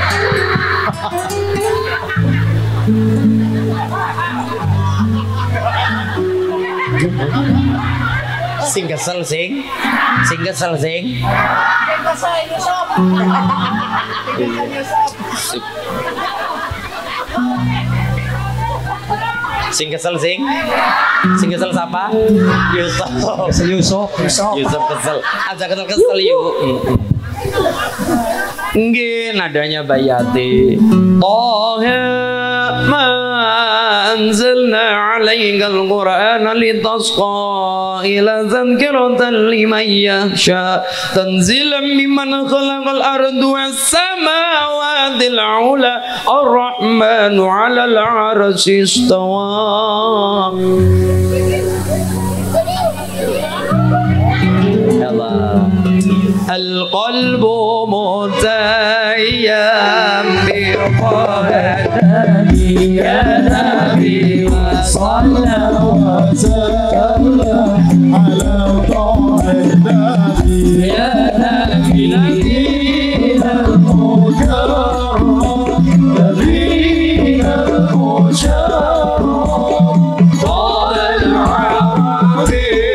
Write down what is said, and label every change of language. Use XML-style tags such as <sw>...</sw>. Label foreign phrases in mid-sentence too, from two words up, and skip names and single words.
<jv>Sing kesel sing siapa? Yusuf kesel. Aja kesel yuk.</jv> <ar>Nggih ناداني بآيات طه ما أنزلنا عليك القرآن لتشقى إلا تذكرة لمن يخشى تنزيلا ممن خلق الأرض والسماوات العلى الرحمن على العرش استوى. القلب متيم بقدمي يا نبي وصلى وسلم على طه النبي يا نبي نبينا المكرم نبينا المشرف طه العربي</ar>